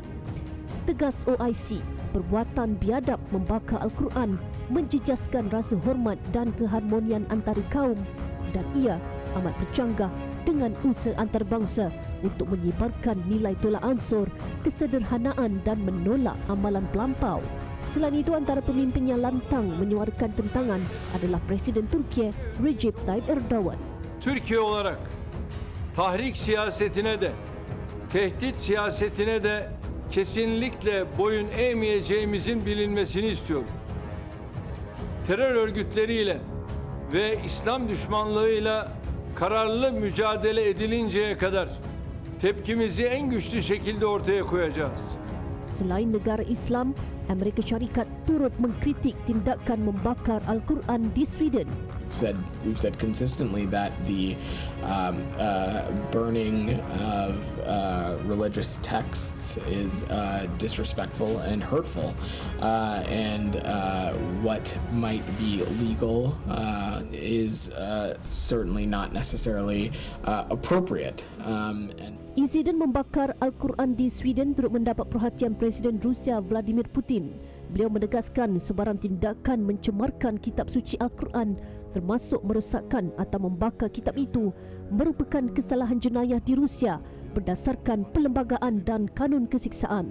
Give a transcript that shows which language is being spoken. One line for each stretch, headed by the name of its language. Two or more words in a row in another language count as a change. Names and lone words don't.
Malay: Tegas OIC, perbuatan biadab membakar Al-Quran menjejaskan rasa hormat dan keharmonian antara kaum dan ia amat bercanggah dengan usaha antarabangsa untuk menyebarkan nilai tolak ansur, kesederhanaan dan menolak amalan pelampau. Selain itu, antara pemimpin yang lantang menyuarakan tentangan adalah Presiden Turki Recep Tayyip Erdogan.
Turkish: Türkiye olarak tahrik siyasetine de, tehdit siyasetine de kesinlikle boyun eğmeyeceğimizin bilinmesini istiyorum. Terör örgütleriyle ve İslam düşmanlığıyla kararlı mücadele edilinceye kadar tepkimizi en güçlü şekilde ortaya koyacağız.
Malay: Selain negara Islam, Amerika Syarikat turut mengkritik tindakan membakar Al-Quran di Sweden.
English: We've said consistently that the burning of religious texts is disrespectful and hurtful, and what might be legal is certainly not necessarily appropriate.
Malay: Insiden membakar Al-Quran di Sweden turut mendapat perhatian Presiden Rusia Vladimir Putin. Beliau menegaskan sebarang tindakan mencemarkan kitab suci Al-Quran termasuk merosakkan atau membakar kitab itu merupakan kesalahan jenayah di Rusia berdasarkan perlembagaan dan kanun kesiksaan.